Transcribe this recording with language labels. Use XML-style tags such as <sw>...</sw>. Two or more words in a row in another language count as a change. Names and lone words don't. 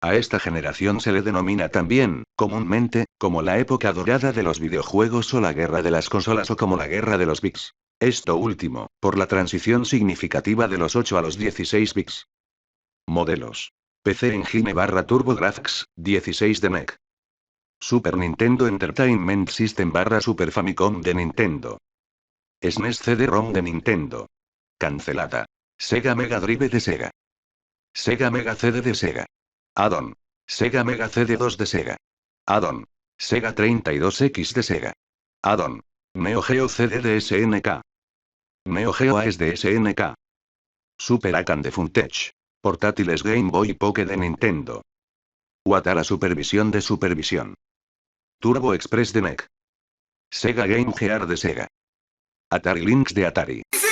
<es>A esta generación se le denomina también, comúnmente, como la época dorada de los videojuegos o la guerra de las consolas o como la guerra de los bits. Esto último, por la transición significativa de los 8 a los 16 bits. Modelos. PC Engine barra TurboGrafx, 16 de NEC. Super Nintendo Entertainment System barra Super Famicom de Nintendo. SNES CD-ROM de Nintendo. Cancelada. Sega Mega Drive de Sega. Sega Mega CD de Sega. Add-on. Sega Mega CD2 de Sega. Add-on. Sega 32X de Sega. Add-on. Neo Geo CD de SNK. Neo Geo AES de SNK. Super Akan de Funtech. Portátiles Game Boy Pocket de Nintendo. Watara Supervisión de Supervisión. Turbo Express de NEC. Sega Game Gear de Sega. Atari Lynx de Atari.</es>